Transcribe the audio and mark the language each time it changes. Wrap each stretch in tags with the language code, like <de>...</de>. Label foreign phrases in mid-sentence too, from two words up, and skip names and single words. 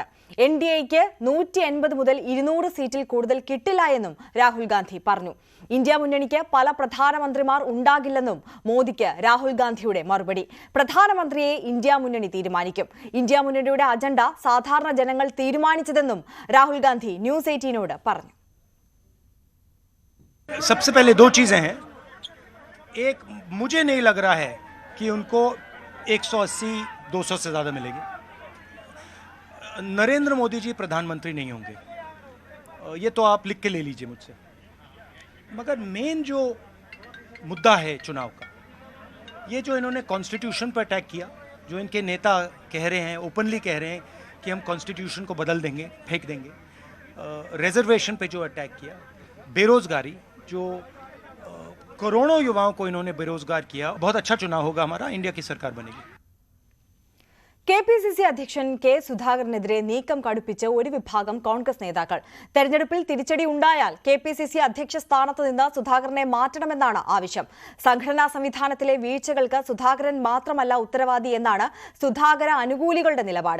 <ml>NDAയ്ക്ക് 180 മുതൽ 200 സീറ്റിൽ കൂടുതൽ കിട്ടില്ല എന്നും രാഹുൽ ഗാന്ധി പറഞ്ഞു. ഇന്ത്യ മുന്നണിക്ക് പല പ്രധാനമന്ത്രിമാർ ഉണ്ടാകില്ലെന്നും മോദിക്ക് രാഹുൽ ഗാന്ധിയുടെ മറുപടി. പ്രധാനമന്ത്രിയെ ഇന്ത്യ മുന്നണി തീരുമാനിക്കും. ഇന്ത്യ മുന്നണിയുടെ അജണ്ട സാധാരണ ജനങ്ങൾ തീരുമാനിച്ചതെന്നും രാഹുൽ ഗാന്ധി ന്യൂസ് 18നോട് പറഞ്ഞു.</ml> <hi>सबसे पहले दो चीजें हैं. एक, मुझे नहीं लग रहा है कि उनको 180-200 से ज्यादा मिलेगी. नरेंद्र मोदी जी प्रधानमंत्री नहीं होंगे, ये तो आप लिख के ले लीजिए मुझसे. मगर मेन जो मुद्दा है चुनाव का, ये जो इन्होंने कॉन्स्टिट्यूशन पर अटैक किया, जो इनके नेता कह रहे हैं, ओपनली कह रहे हैं कि हम कॉन्स्टिट्यूशन को बदल देंगे, फेंक देंगे. रिजर्वेशन पे जो अटैक किया, बेरोजगारी, जो करोड़ों युवाओं को इन्होंने बेरोजगार किया. बहुत अच्छा चुनाव होगा हमारा, इंडिया की सरकार बनेगी.</hi> <ml>KPCC അധ്യക്ഷൻ K സുധാകരനെതിരെ നീക്കം കടുപ്പിച്ച് ഒരു വിഭാഗം കോൺഗ്രസ് നേതാക്കൾ. തെരഞ്ഞെടുപ്പിൽ തിരിച്ചടി ഉണ്ടായാൽ KPCC അധ്യക്ഷ സ്ഥാനത്ത് നിന്ന് സുധാകരനെ മാറ്റണമെന്നാണ് ആവശ്യം. സംഘടനാ സംവിധാനത്തിലെ വീഴ്ചകൾക്ക് സുധാകരൻ മാത്രമല്ല ഉത്തരവാദി എന്നാണ് സുധാകര അനുകൂലികളുടെ നിലപാട്.</ml>